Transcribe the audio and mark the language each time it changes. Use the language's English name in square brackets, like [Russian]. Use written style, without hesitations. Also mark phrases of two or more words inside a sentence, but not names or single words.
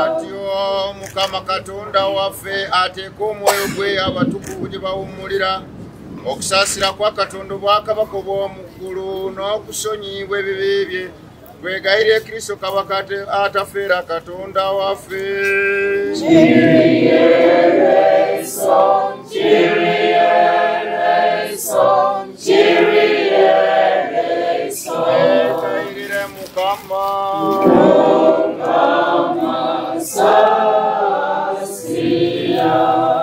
[Ganda] Atyo Mukama Katonda waffe ateeka omwoyo gwe abatukuvu gye bawummulira okusasira kwa Katonda obwakabaka obw'omu ggulu n'okusonyibwa ebibi bye. Twegayirire Kristo Kabaka atafeera Katonda waffe. [Greek] Kyrie eleison, Kyrie eleison, Kyrie eleison. [Ganda] Twegayirire Mukama. Mukama sasira.